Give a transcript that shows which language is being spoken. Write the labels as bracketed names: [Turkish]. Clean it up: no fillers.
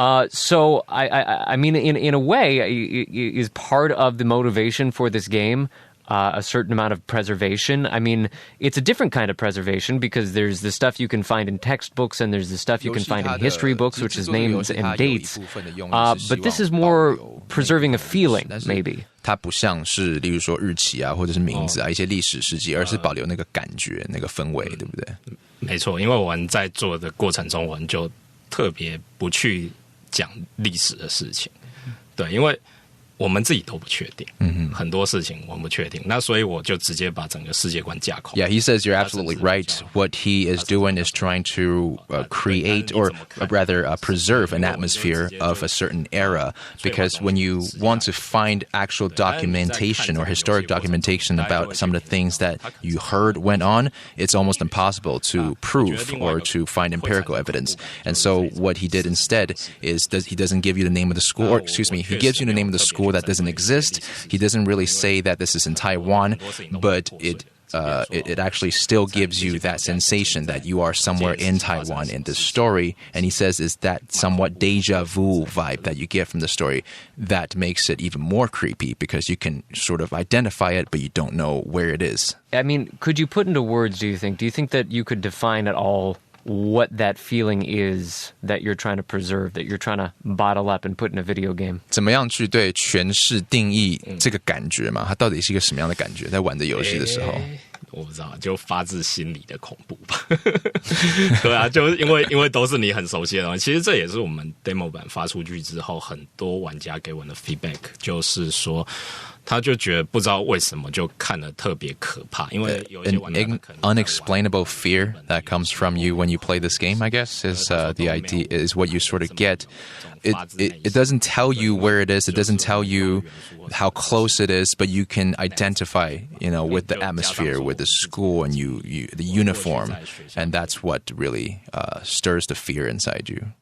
[English] So I mean, in a way, is part of the motivation for this game a certain amount of preservation. I mean, it's a different kind of preservation because there's the stuff you can find in textbooks and there's the stuff you can find in history books, which is names and dates. But this is more preserving a feeling, maybe. [Chinese] 它不像是例如说日期啊或者是名字啊一些历史事迹，而是保留那个感觉那个氛围，对不对？没错，因为我们在做的过程中，我们就特别不去讲历史的事情，对，因为我们自己都不确定，很多事情我们不确定，那所以我就直接把整个世界观架空。 [English] Yeah, he says you're absolutely right. What he is doing is trying to create, or rather preserve an atmosphere of a certain era, because when you want to find actual documentation or historic documentation about some of the things that you heard went on, it's almost impossible to prove or to find empirical evidence. And so what he did instead is he doesn't give you the name of the school, or excuse me, he gives you the name of the school that doesn't exist. He doesn't really say that this is in Taiwan, but it actually still gives you that sensation that you are somewhere in Taiwan in this story. And he says is that somewhat deja vu vibe that you get from the story that makes it even more creepy because you can sort of identify it, but you don't know where it is. I mean, could you put into words, do you think? Do you think that you could define at all what that feeling is that you're trying to preserve, that you're trying to bottle up and put in a video game? [Chinese] 怎么样去对诠释定义这个感觉嘛？它到底是一个什么样的感觉？在玩的游戏的时候，我不知道，就发自心里的恐怖吧。对啊，就因为都是你很熟悉的东西。其实这也是我们 demo 版发出去之后，很多玩家给我的 feedback， 就是说。他就觉得不知道为什么就看得特别可怕，因为有一些玩家可能 [English] unexplainable fear that comes from you when you play this game, I guess, is the idea is what you sort of get. It doesn't tell you where it is. It doesn't tell you how close it is, but you can identify, with the atmosphere, with the school, and the uniform, and that's what really stirs the fear inside you.